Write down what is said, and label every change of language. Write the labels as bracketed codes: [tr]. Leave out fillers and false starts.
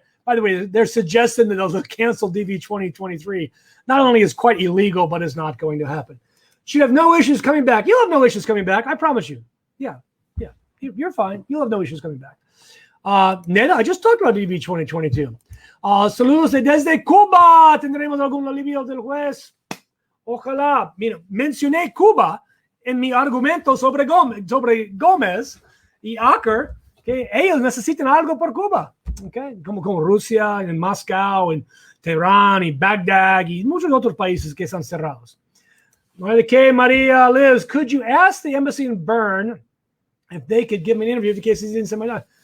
[en] By the way, they're suggesting that they'll cancel DV 2023. Not only is quite illegal, but it's not going to happen. Should have no issues coming back. You'll have no issues coming back. I promise you. Yeah. You're fine. You'll have no issues coming back. Neda, I just talked about DV 2022. [es] Saludos desde Cuba. Tendremos algún alivio del juez. Ojalá. Mira, mencioné Cuba en mi argumento sobre Gómez y Acker, que ellos necesitan algo por Cuba. Okay? Como Rusia, en Moscú, en Teherán, y Bagdad, y muchos otros países que están cerrados. [en] Okay, Maria Liz, could you ask the embassy in Bern if they could give me an interview in case he didn't send my document?